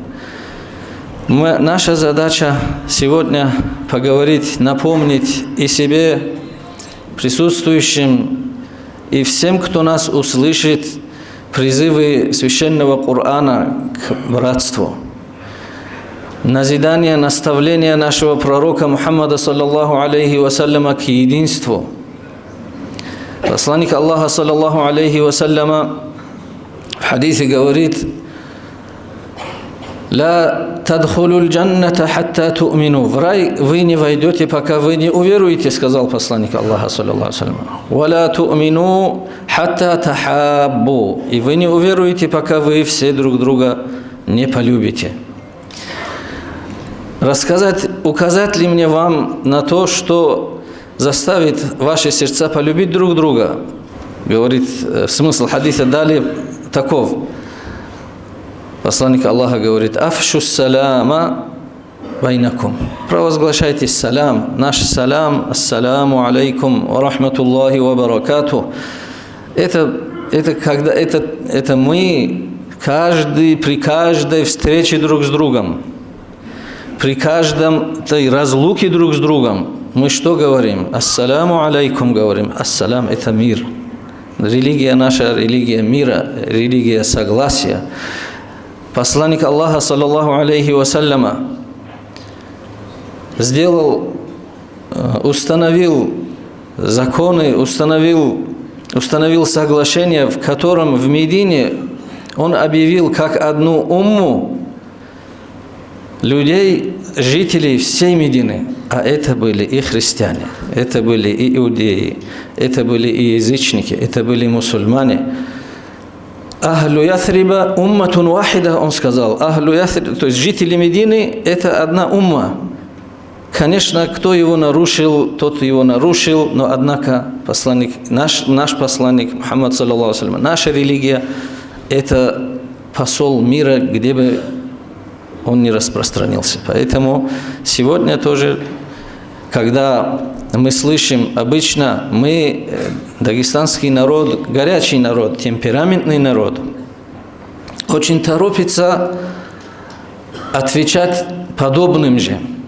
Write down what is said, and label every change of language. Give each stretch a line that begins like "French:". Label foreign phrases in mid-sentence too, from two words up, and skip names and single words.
Russian: Наша задача сегодня поговорить, напомнить и себе, присутствующим, и всем, кто нас услышит, призывы священного Корана к братству. Назидание, наставление нашего пророка Мухаммада
Arabic: صلى الله عليه وسلم
Russian: к единству. Посланник Аллаха
Arabic: صلى الله عليه وسلم
Russian: в хадисе говорит:
Arabic: «لا تدخلوا الجنة حتى تؤمنوا».
Russian: В рай вы не войдете, пока вы не уверуете, сказал посланник Аллаха
Arabic: صلى الله عليه وسلم. «ولا تؤمنوا حتى تحابوا».
Russian: И вы не уверуете, пока вы все друг друга не полюбите. Указать ли мне вам на то, что заставит ваши сердца полюбить друг друга? Говорит, смысл хадиса далее таков. Посланник Аллаха говорит:
Arabic: «أفشوا السلام بينكم».
Russian: Провозглашайте салам, наш салам,
Arabic: السلام عليكم ورحمة الله وبركاته.
Russian: Это мы при каждой встрече друг с другом, при каждом разлуке друг с другом, мы что говорим?
Arabic: السلام عليكم
Russian: говорим. Ассалам – это мир. Религия наша, религия мира, религия согласия. Посланник Аллаха,
Arabic: صلى الله عليه وسلم,
Russian: установил законы, установил соглашение, в котором в Медине он объявил как одну умму людей, жителей всей Медины, а это были и христиане, это были и иудеи, это были и язычники, это были мусульмане.
Arabic: أهل يثرب أمة واحدة,
Russian: он сказал.
Arabic: أهل يثرب,
Russian: то есть жители Медины, это одна умма. Конечно, кто его нарушил, тот его нарушил, но однако наш посланник Мухаммад
Arabic: صلى الله عليه وسلم,
Russian: наша религия – это посол мира, где бы он не распространился. Поэтому сегодня тоже, когда мы слышим, обычно мы, дагестанский народ, горячий народ, темпераментный народ, очень торопится отвечать подобным же.